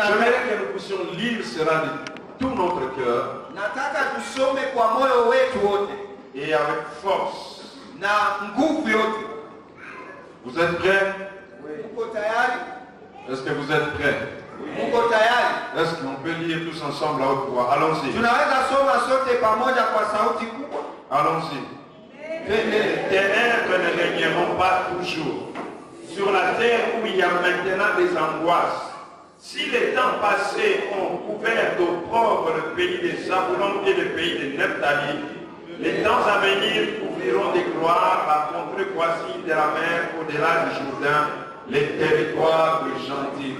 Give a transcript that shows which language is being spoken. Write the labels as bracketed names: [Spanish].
[French] J'aimerais que nous puissions lire cela de tout notre cœur [Swahili] Nataka tusome kwa moyo wetu wote [French] et avec force. [Swahili] na nguvu yote. [French] Vous êtes prêts? [Swahili] Uko tayari? [French] Est-ce que vous êtes prêts? [Swahili] Uko tayari? [French] Est-ce qu'on peut lire tous ensemble à haute voix? Allons-y. [Swahili] Tunaweza soma sote pamoja kwa sauti kubwa. [French] Allons-y. Les ténèbres ne régneront pas toujours sur la terre où il y a maintenant des angoisses. Si les temps passés ont couvert d'opprobre le pays de Zabulon et le pays de Nephtali, les temps à venir couvriront de gloire la contrepoisie de la mer au-delà du Jourdain, les territoires du gentil.